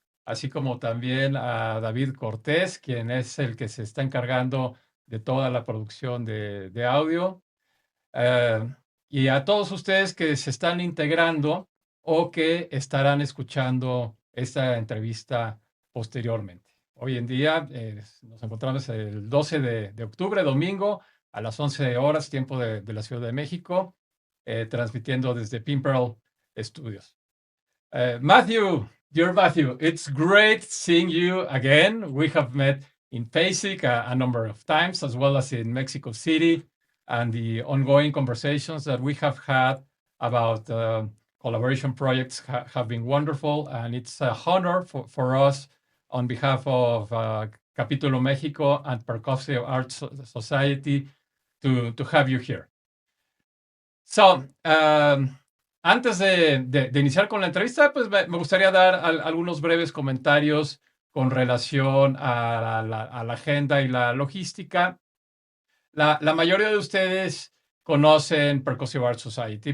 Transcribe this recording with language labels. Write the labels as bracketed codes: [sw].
[es] así como también a David Cortés, quien es el que se está encargando de toda la producción de audio, eh, y a todos ustedes que se están integrando o que estarán escuchando esta entrevista posteriormente. Hoy en día nos encontramos el 12 de octubre, domingo, a las 11 horas, tiempo de la Ciudad de México, transmitiendo desde PYMPERL Studios. [en] Matthew, dear Matthew, it's great seeing you again. We have met in PASIC a number of times, as well as in Mexico City, and the ongoing conversations that we have had about collaboration projects have been wonderful, and it's a honor for us on behalf of Capítulo México and Percussive Arts Society to have you here. [es] So, antes de iniciar con la entrevista, pues me gustaría dar algunos breves comentarios con relación a la agenda y la logística. La mayoría de ustedes conocen Percussive Arts Society.